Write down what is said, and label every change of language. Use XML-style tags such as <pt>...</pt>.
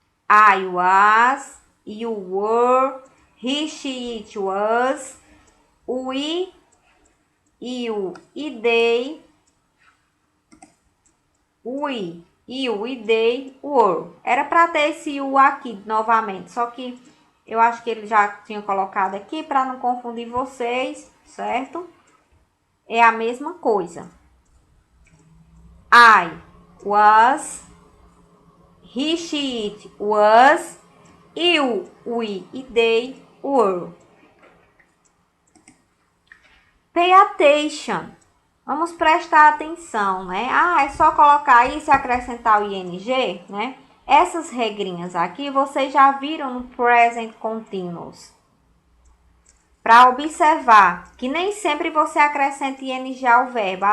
<en>I was, you were, he, she, it was, we, you e they, we, you e they were.</en> <pt>Era para ter esse you aqui novamente, só que eu acho que ele já tinha colocado aqui para não confundir vocês, certo? É a mesma coisa.</pt> <en>I was, he, she, it was, you, we e they were. Pay attention.</en> <pt>Vamos prestar atenção, né? Ah, é só colocar isso e acrescentar o ing, né? Essas regrinhas aqui vocês já viram no present continuous. Para observar que nem sempre você acrescenta ing ao verbo.</pt>